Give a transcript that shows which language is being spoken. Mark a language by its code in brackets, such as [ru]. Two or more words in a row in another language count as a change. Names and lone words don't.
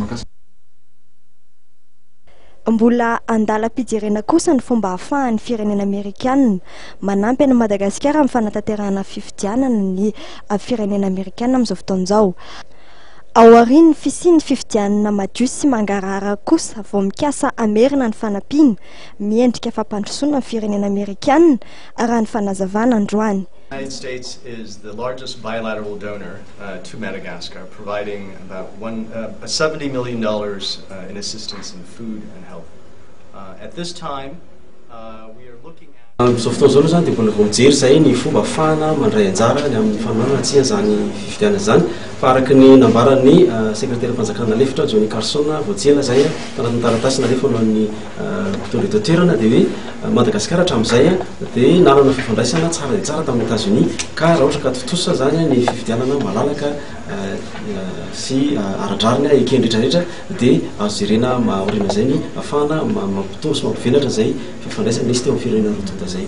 [mg] Mbola andalam-pijerena kosa ny fomba ahafahan'ny firenena amerikanina manampy any Madagasikara amin'ny fanatanterahana fifidianana ny firenena amerikanina amin'izao fotoan'izao. Ao aorian'ny fisian'ny fifidianana madio sy mangarahara kosa vao mikasa amerina ny fanampiana miendrika fampandrosoana ny firenena amerikanina raha ny fanazavana androany. [en] The United States is the largest bilateral donor to Madagascar, providing about $70 million in assistance in food and health. At this time, we are looking at... [mg] Amin'izao fotoan'izao zany dia mbola vao mijery izay ny fomba ahafahana mandray anjara ny amin'ny famoronana tsy izany fifidianana izany fa araka ny nambaran'ny sekretary fanjakana lefitra Johnny Carson voatsela izay tanatin'ny taratasy narefa no an'ny mpitondra eto an-toerana dia hoe Madagasikara hatramin'izay dia nanana fifandraisana tsara dia tsara tamin'ny États-Unis ka raha ohatra ka totosa zany ny fifidianana malalaka sy aradrarina ekendrehetrarehetra dia azo jerena mahaorina izay ny ahafahana mampitombo sy mampivelatra izay fifandraisana nisy teo amin'ny firenena rotonta izay.